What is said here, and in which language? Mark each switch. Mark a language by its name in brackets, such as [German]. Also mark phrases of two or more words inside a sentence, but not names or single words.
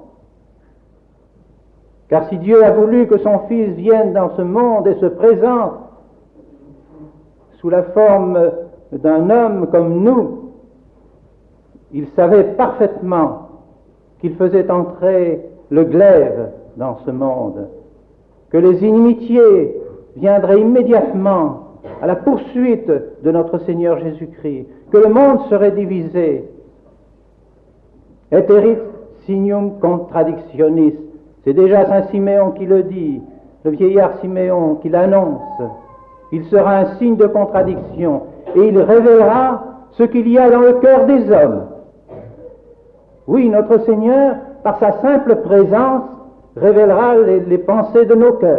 [French] Car si Dieu a voulu que son Fils vienne dans ce monde et se présente sous la forme d'un homme comme nous, il savait parfaitement qu'il faisait entrer le glaive dans ce monde, que les inimitiés viendraient immédiatement à la poursuite de notre Seigneur Jésus-Christ, que le monde serait divisé. [Latin] Et erit signum contradictionis, [French] c'est déjà Saint Siméon qui le dit, le vieillard Siméon qui l'annonce. Il sera un signe de contradiction et il révélera ce qu'il y a dans le cœur des hommes. Oui, notre Seigneur, par sa simple présence, révélera les pensées de nos cœurs.